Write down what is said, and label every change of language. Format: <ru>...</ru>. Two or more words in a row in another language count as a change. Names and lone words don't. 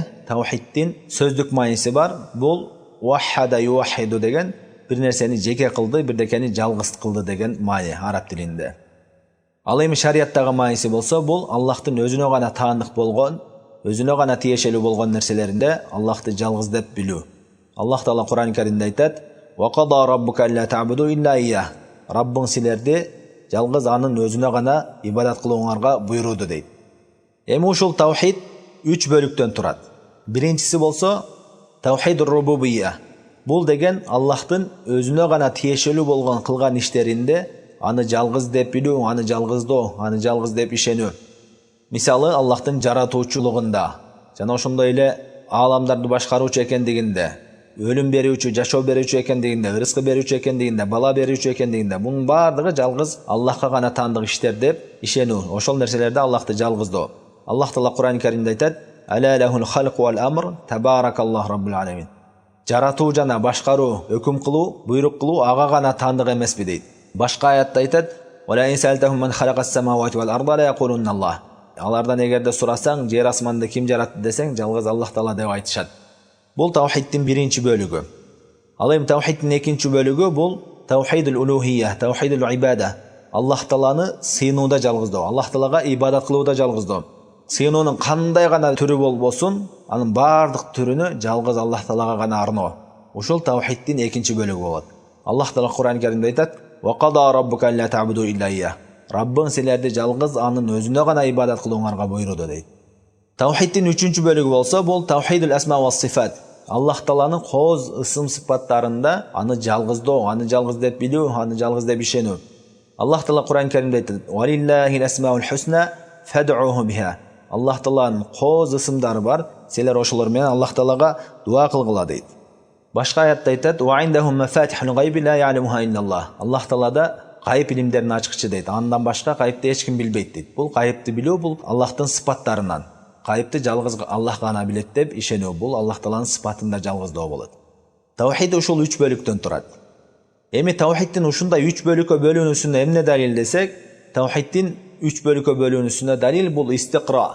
<ky>Таухидтин сөздүк мааниси бар. Бул</ky> <ar>وحّد يوحّد</ar> <ky>деген бир нерсени жеке кылды, бирдекени жалгыз кылды деген маани араб тилинде. Ал эми шариаттагы мааниси болсо, бул Аллахтын өзүнө гана таандык болгон, өзүнө гана тиешелүү болгон нерселеринде Аллахты жалгыз деп билүү. Аллах Таала Куран-ы Каримде айтат:</ky> <ar>"وقضى ربك ألا تعبدوا إلا إياه".</ar> <ky>Раббың силерди жалгыз анын өзүнө гана ибадат кылууңарга буйруду дейт. Эми ушул таухид 3 бөлүктөн турат. Биринчиси болсо</ky> <ar>توحيد الربوبية.</ar> <ky>Бул деген Аллахтын өзүнө гана тиешелүү болгон кылган иштеринде аны жалгыз деп билүү, аны жалгыздоо, аны жалгыз деп ишенүү. Мисалы Аллахтын жаратуучулугунда жана ошондой эле ааламдарды башкаруучу экендигинде, өлүм берүүчү, жашоо берүүчү экендигинде, рызкы берүүчү экендигинде, бала берүүчү экендигинде, бунун баардыгы жалгыз Аллахка гана таандык иштер деп ишенүү. Ошол нерселерде Аллахты жалгыздоо. Аллах Таала Куран-ы Каримде айтат:</ky> <ar>"ألا له الخلق والأمر تبارك الله رب العالمين".</ar> <ky>Жаратуу жана башкаруу, өкүм кылуу, буйрук кылуу ага гана таандык эмеспи дейт. Башка аятта айтат:</ky> <ar>"ولئن سألتهم من خلق السماوات والأرض ليقولن الله".</ar> <ky>Алардан эгерде сурасаң, жер асманды ким жаратты десең, жалгыз Аллах Таала деп айтышат. Бул таухидтин биринчи бөлүгү. Ал эми таухидтин экинчи бөлүгү бул</ky> <ar>توحيد الألوهية، توحيد العبادة.</ar> <ky>Аллах Тааланы сыйынууда жалгыздоо, Аллах Таалага ибадат кылууда жалгыздоо. Сыйынуунун кандай гана түрү болбосун, анын баардык түрүнү жалгыз Аллах Таалага гана арноо. Ушул таухидтин экинчи бөлүгү болот. Аллах Таала Куран-ы Каримде айтат:</ky> <ar>"وقضى ربك ألا تعبدوا إلا إياه".</ar> <ky>Раббың силерди жалгыз анын өзүнө гана ибадат кылууңарга буйруду дейт. Таухидтин үчүнчү бөлүгү болсо, бул</ky> <ar>توحيد الأسماء والصفات.</ar> <ky>Аллах Тааланын кооз ысым сыпаттарында аны жалгыздоо, аны жалгыз деп билүү, аны жалгыз деп ишенүү. Аллах Таала Куран-ы Каримде айтат:</ky> <ar>"ولله الأسماء الحسنى فادعوه بها".</ar> <ky>Аллах Тааланын кооз ысымдары бар, силер ошолор менен Аллах Таалага дуа кылгыла дейт. Башка аятта айтат:</ky> <ar>"وعنده مفاتح الغيب لا يعلمها إلا الله".</ar> <ky>Аллах Таалада гайып илимдерин ачкычы дейт. Андан башка гайыпты эч ким билбейт дейт. Бул гайыпты билүү, бул Аллахтын сыпаттарынан. Гайыпты жалгыз Аллах гана билет деп ишенүү, бул Аллах Тааланын сыпатында жалгыздоо болот. Таухид ушул 3 бөлүктөн турат. Эми таухидтин ушундай 3 бөлүккө бөлүнүүсүнө эмне далил десек, таухидтин 3 бөлүккө бөлүнүүсүнө далил бул истиқра.</ky>